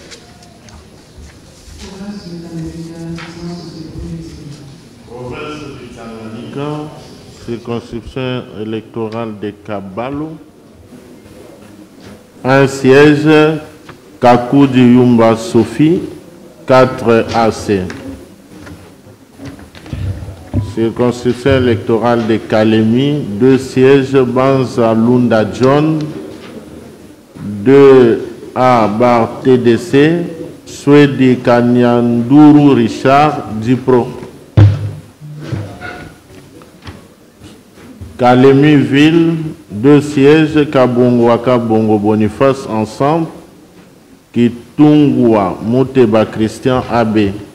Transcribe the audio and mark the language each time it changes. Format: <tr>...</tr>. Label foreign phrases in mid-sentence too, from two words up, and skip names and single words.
<fr>Circonscription électorale de Kabalo. Un siège, Kakoudi Yumba Sophie, 4 AC. Circonscription électorale de Kalemi, 2 sièges, Banza Lunda John, 2 A bar TDC, Swedi Kanyanduru Richard, Dipro. Kalemi Ville, 2 sièges, Kabongwaka Bongo Boniface ensemble, Kitungwa Moteba Christian AB.</fr>